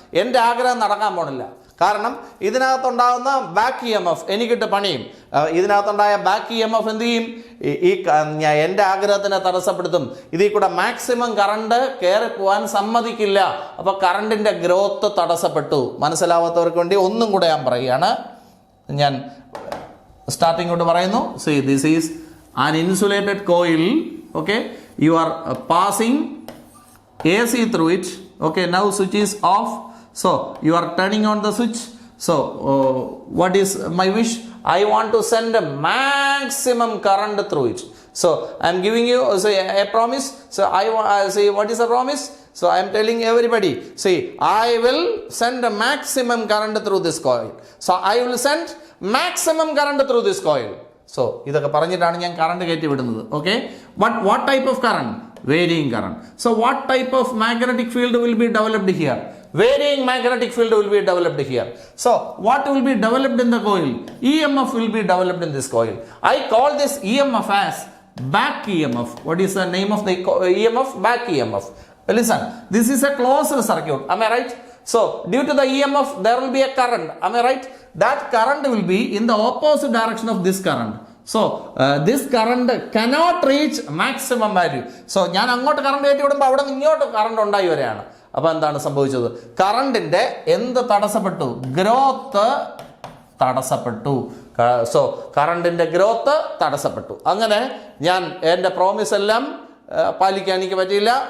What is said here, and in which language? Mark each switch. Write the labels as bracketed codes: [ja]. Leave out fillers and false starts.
[ml] എൻ്റെ ആഗ്രഹം നടക്കാൻ പോണില്ല. കാരണം ഇതിനകത്തുണ്ടാകുന്ന ബാക്ക് EMF എനിക്കിട്ട് പണിയും. ഇതിനകത്തുണ്ടായ ബാക്ക് EMF എന്ത് ചെയ്യും? എൻ്റെ ആഗ്രഹത്തിനെ തടസ്സപ്പെടുത്തും. ഇതിൽ കൂടെ മാക്സിമം കറണ്ട് കയറി പോകാൻ സമ്മതിക്കില്ല. അപ്പോൾ കറണ്ടിൻ്റെ ഗ്രോത്ത് തടസ്സപ്പെട്ടു. മനസ്സിലാവാത്തവർക്ക് വേണ്ടി ഒന്നും കൂടെ ഞാൻ പറയുകയാണ്. ഞാൻ സ്റ്റാർട്ടിംഗ് കൊണ്ട് പറയുന്നു. [en] See, this is an insulated coil. Okay, you are passing AC through it. Okay, now switch is off. So you are turning on the switch. So what is my wish? I want to send a maximum current through it. So I am giving you a promise. So I say, what is the promise? So I am telling everybody, see, I will send a maximum current through this coil. So I will send maximum current through this coil. [ml] So ഇതൊക്കെ പറഞ്ഞിട്ടാണ് ഞാൻ current കയറ്റി വിടുന്നത്. [en] Okay, what type of current? Varying current. So what type of magnetic field will be developed here? Varying magnetic field will be developed here. So what will be developed in the coil? EMF will be developed in this coil. I call this EMF as back EMF. What is the name of the EMF? Back EMF. Listen, this is a closed circuit. Am I right? So due to the EMF there will be a current. Am I right? That current will be in the opposite direction of this current. So this current cannot reach maximum value. [ml] So ഞാൻ അങ്ങോട്ട് current കയറ്റി വിടുമ്പോൾ അവിടെ നിന്ന് ഇങ്ങോട്ട് current ഉണ്ടായി വരികയാണ്. അപ്പോൾ എന്താണ് സംഭവിച്ചത്? കറണ്ടിൻ്റെ എന്ത് തടസ്സപ്പെട്ടു? ഗ്രോത്ത് തടസ്സപ്പെട്ടു. സോ കറണ്ടിൻ്റെ ഗ്രോത്ത് തടസ്സപ്പെട്ടു. അങ്ങനെ ഞാൻ എൻ്റെ പ്രോമിസ് എല്ലാം പാലിക്കാൻ എനിക്ക് പറ്റിയില്ല.